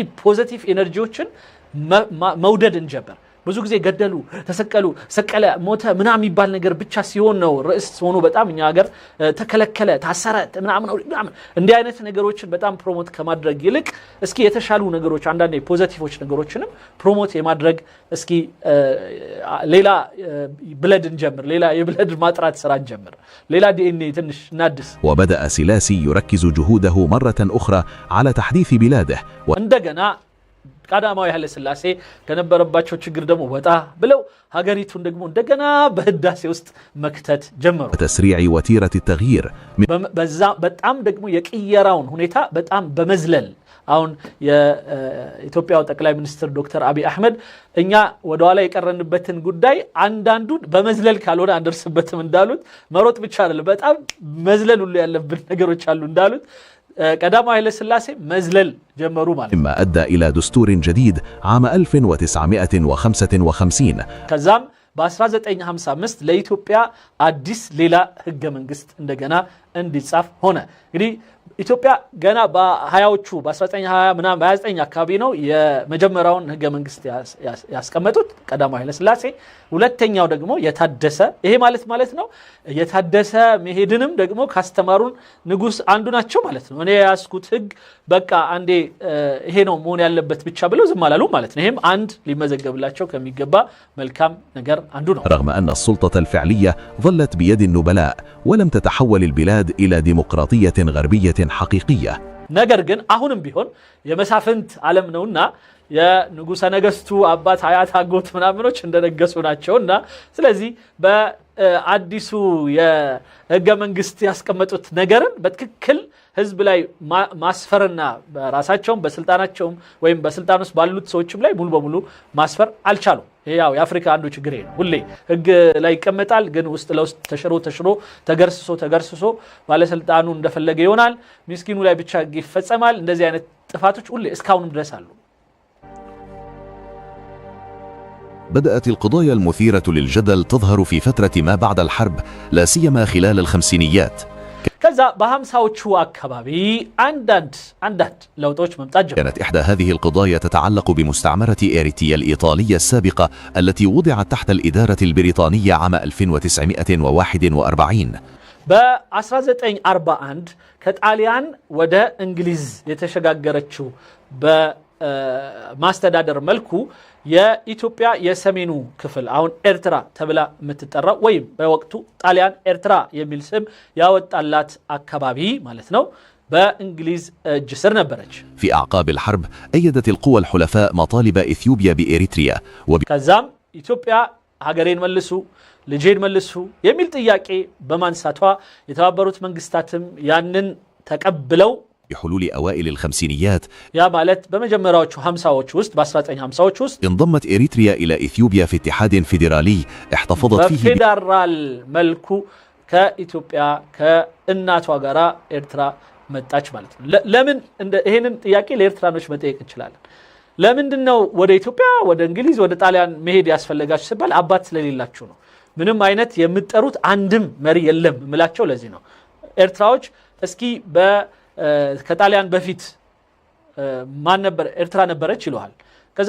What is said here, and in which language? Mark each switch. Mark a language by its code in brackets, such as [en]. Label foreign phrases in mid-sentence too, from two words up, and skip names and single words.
[en] positive energies [am] መውደድ እንጀምር ብዙ ጊዜ ገደሉ ተሰቀሉ ሰቀለ ሞተ ምናም ይባል ነገር ብቻ ሲሆን ነው ርዕስ ሆኖ በጣም እኛ ሀገር ተከለከለ ታሰረ ምናምን እንዲህ አይነት ነገሮችን በጣም ፕሮሞት ከማድረግ ይልቅ እስኪ የተሻሉ ነገሮች አንዳንዴ ፖዚቲቮች ነገሮችንም ፕሮሞት የማድረግ እስኪ ሌላ ብለድ እንጀምር ሌላ የብለድ ማጥራት ስራ እንጀምር ሌላ ዲኤንኤ ትንሽ እናድስ [ar] وبدأ سلاسي يركز جهوده مرة أخرى على تحديث بلاده [am] እንደገና ቀዳማዊ ኃይለ ሥላሴ ከነበረባቸው ችግር ደግሞ ወጣ ብለው ሀገሪቱን ደግሞ እንደገና በህዳሴ ውስጥ መክተት ጀመሩ [ar] وتسريع وتيرة التغيير [am] በዛ በጣም ደግሞ የቅየራውን ሁኔታ በጣም በመዝለል አሁን የኢትዮጵያው ጠቅላይ ሚኒስትር ዶክተር አብይ አህመድ እኛ ወደ ኋላ የቀረንበትን ጉዳይ አንዳንዱን በመዝለል ካልሆነ አንደርስበትም እንዳሉት መሮጥ ብቻ አይደለም በጣም መዝለል ሁሉ ያለብን ነገሮች አሉ እንዳሉት ቀዳማዊ ኃይለ ሥላሴ መዝለል ጀመሩ ማለት [ar] مما أدى إلى دستور جديد عام 1955 [am] ከዛም በ1955 ለኢትዮጵያ አዲስ ሌላ ህገ መንግስት እንደገና እንዲጻፍ ሆነ እንግዲህ ኢትዮጵያ ገና በ20ዎቹ በ1920 ምናምን በ29 አካባቢ ነው የመጀመሪያውን ህገ መንግስት ያስቀመጡት ቀዳማዊ ኃይለ ሥላሴ ሁለተኛው ደግሞ የታደሰ ይሄ ማለት ነው የታደሰ መሄድንም ደግሞ ካስተማሩን ንጉስ አንዱ ናቸው ማለት ነው እኔ ያስኩት ህግ በቃ አንዴ ይሄ ነው መሆን ያለበት ብቻ ብለው ዝም አላሉ ማለት ነው ይሄም አንድ ሊመዘገብላቸው ከሚገባ መልካም ነገር አንዱ ነው [ar] رغم أن السلطة الفعلية ظلت بيد النبلاء ولم تتحول البلاد إلى ديمقراطية غربية حقيقية [am] ነገር ግን አሁንም ቢሆን የመሳፍንት ዓለም ነውና የንጉሰ ነገስቱ አባት አያት አጎት ምናምኖች እንደነገሱ ናቸውና ስለዚህ በአዲሱ የህገ መንግስት ያስቀመጡት ነገርን በትክክል ህዝብ ላይ ማስፈርና በራሳቸውም በስልጣናቸውም ወይም በስልጣን ውስጥ ባሉት ሰዎችም ላይ ሙሉ በሙሉ ማስፈር አልቻሉም ያው የአፍሪካ አንዱ ችግር ነው ሁሌ ህግ ላይ ይቀመጣል ግን ውስጥ ለውስጥ ተሽሮ ተገርስሶ ባለስልጣኑ እንደፈለገ ይሆናል ምስኪኑ ላይ ብቻ ይፈጸማል እንደዚህ አይነት ጥፋቶች ሁሌ እስካሁንም ድረስ አሉ [ar] بدأت القضايا المثيرة للجدل تظهر في فترة ما بعد الحرب لا سيما خلال الخمسينيات [am] ከዛ በ50ዎቹ አካባቢ አንዳንድ ለውጦች መምጣት ጀመሩ [ar] كانت إحدى هذه القضايا تتعلق بمستعمرة إريتريا الإيطالية السابقة التي وضعت تحت الإدارة البريطانية عام 1941 [am] በ1941 ከጣሊያን ወደ እንግሊዝ የተሸጋገረችው በማስተዳደር መልኩ የኢትዮጵያ የሰሜኑ ክፍል አሁን ኤርትራ ተብላ የምትጠራው ወይም በወቅቱ ጣሊያን ኤርትራ የሚል ስም ያወጣላት አካባቢ ማለት ነው በእንግሊዝ እጅ ስር ነበረች [ar] في أعقاب الحرب أيدت القوى الحلفاء مطالب إثيوبيا بإريتريا [am] ከዛም ኢትዮጵያ ሀገሬን መልሱ ልጄን መልሱ የሚል ጥያቄ በማንሳቷ የተባበሩት መንግስታትም ያንን ተቀብለው [ar] بحلول أوائل الخمسينيات [am] يا مالت بمجمراዎቹ 50ዎች ውስጥ በ1950ዎች ውስጥ [ar] انضمت إريتريا إلى إثيوبيا في اتحاد فيدرالي احتفظت فيه [am] በፌዴራል መልኩ ከኢትዮጵያ ከእናቷ ጋራ ኤርትራ መጣች ማለት ነው ለምን ይሄንን ጥያቄ ለኤርትራኖች መጠየቅ እንችላለን ለምንድነው ወደ ኢትዮጵያ ወደ እንግሊዝ ወደ ጣሊያን መሄድ ያስፈልጋችሁ ሲባል አባት ስለሌላችሁ ነው ምንም አይነት የምትጠሩት አንድም መሪ የለም ምላቸው ለዚህ ነው ኤርትራዎች እስኪ ከጣሊያን በፊት ማን ነበር ኤርትራ ነበረች ይሏል ከዛ